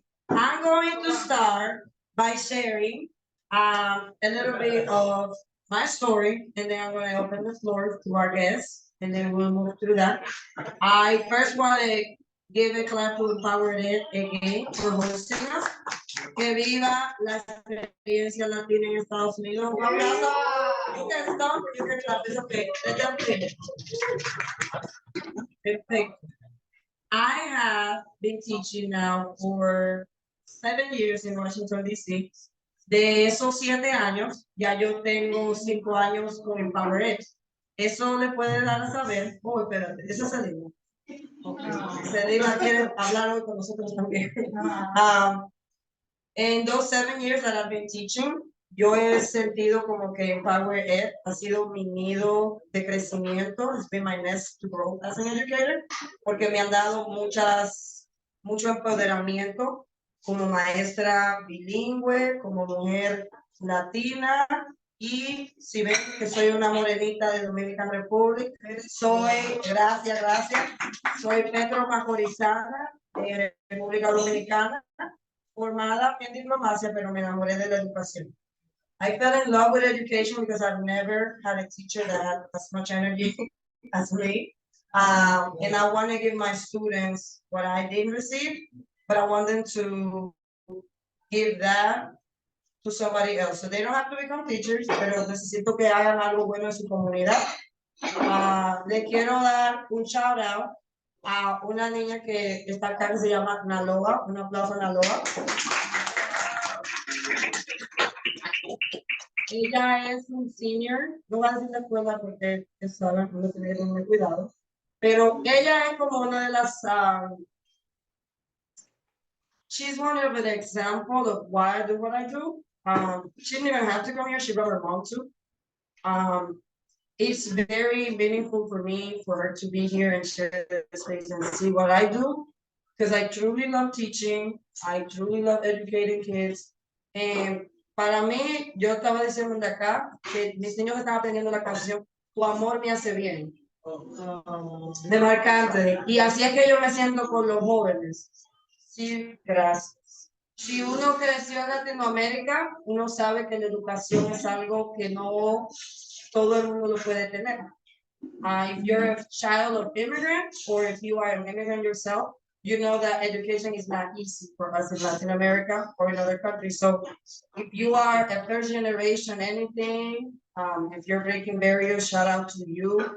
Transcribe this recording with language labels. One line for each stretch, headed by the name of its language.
English: I'm going to start by sharing a little bit of my story, and then I'm going to open the floor to our guests, and then we'll move through that. I first want to give a clap to EmpowerEd again for hosting us.
Spanish: Que viva la experiencia latina en Estados Unidos. Un abrazo.
English: You can stop or you can clap. It's okay. Let them finish. Perfect. I have been teaching now for 7 years in Washington, D.C.
Spanish: De esos 7 años, ya yo tengo 5 años con EmpowerEd. Eso le puede dar a saber. Oh, espérate, esa es Selena. Okay. Selena quiere hablar hoy con nosotros también.
English: In those 7 years that I've been teaching,
Spanish: yo he sentido como que EmpowerEd ha sido mi nido de crecimiento.
English: It's been my nest to grow as an educator,
Spanish: porque me han dado mucho empoderamiento como maestra bilingüe, como mujer latina, y si ven que soy una morenita de Dominican Republic, gracias, soy petro-macorizana de República Dominicana, formada en diplomacia, pero me enamoré de la educación.
English: I fell in love with education because I've never had a teacher that had as much energy as me. And I want to give my students what I didn't receive, but I want them to give that to somebody else. So they don't have to become teachers,
Spanish: pero necesito que hagan algo bueno en su comunidad. Le quiero dar un shout out a una niña que está acá que se llama Naloa. Un aplauso a Naloa. Ella es un senior, no voy a decir la escuela porque es sola, no tener que cuidado, pero ella es como una de las,
English: she's one of an example of why I do
Spanish: what I do.
English: She didn't even have to come here, she brought her mom to. It's very meaningful for me for her to be here and share the space and see what I do, because I truly love teaching, I truly love educating kids, and
Spanish: para mí, yo estaba diciendo de acá que mis niños están aprendiendo la canción Tu amor me hace bien, de Marcante, y así es que yo me siento con los jóvenes. Sí, gracias. Si uno creció en Latinoamérica, uno sabe que la educación es algo que no todo el mundo lo puede tener.
English: If you're a child of immigrants, or if you are an immigrant yourself, you know that education is not easy for us in Latin America or in other countries. So if you are a first generation anything, if you're breaking barriers, shout out to you.